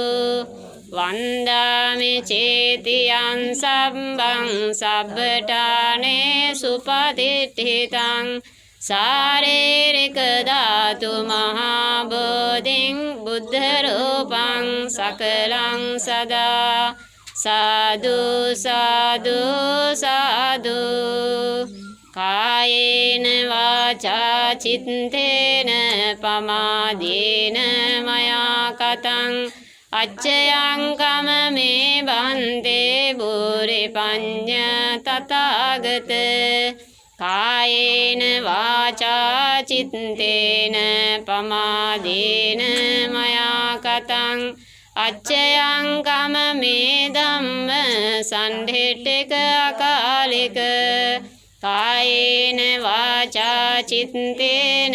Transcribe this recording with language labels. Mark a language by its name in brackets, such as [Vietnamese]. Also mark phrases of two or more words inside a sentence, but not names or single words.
[Pali] වන්දාමි චේතියං සම්බං සබ්බඨානේ සුපතිට්ඨිතං සාරේරික ධාතු මහා බෝධින් බුද්ධ රූපං සකලං සදා සාදු සාදු සාදු කායේන වාචා චිත්තේන පමාදේන මයා කතං අච්චයං කමමේ බන්තේ බුරි පඤ්ඤ තථාගත කායේන වාචා චිත්තේන පමාදේන මයා කතං අච්චයං කමමේ ධම්ම සන්ධිට්ඨික අකාලික කායේන වාචා චිත්තේන